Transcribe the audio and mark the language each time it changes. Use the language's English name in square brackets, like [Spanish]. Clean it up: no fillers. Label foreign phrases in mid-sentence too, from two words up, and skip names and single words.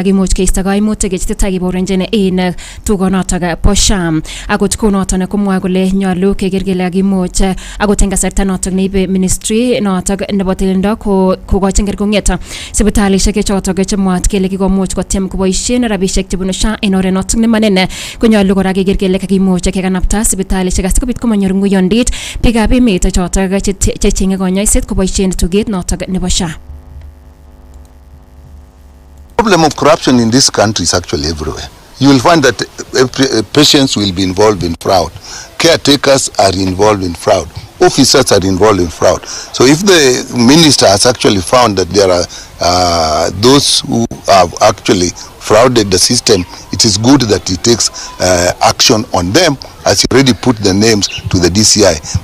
[Kalenjin] kakimuch keisto kaimutik chetesetai keborenjin en tugonotok bo SHA akot kounotok komwoe kole nyolu keker kele kakimuch akot en kasarta notok neibe ministry notok nebo tililindo kokochin kerkong'et sipitalishek chotok chemwaat kele kikomuch kotyem koboisien rabishek chebunu SHA en oret notok nemanen konyolu kora keker kele kakimuch kekanapta sipitalishek asikobit komanyor nguyondit biikab emet chotok checheng'e konyoiset koboisien tuget notok nebo SHA. [English] The problem of corruption in this country is actually everywhere. You will find that patients will be involved in fraud. Caretakers are involved in fraud. Officers are involved in fraud. So if the minister has actually found that there are those who have actually frauded the system, it is good that he takes action on them, as he already put the names to the DCI.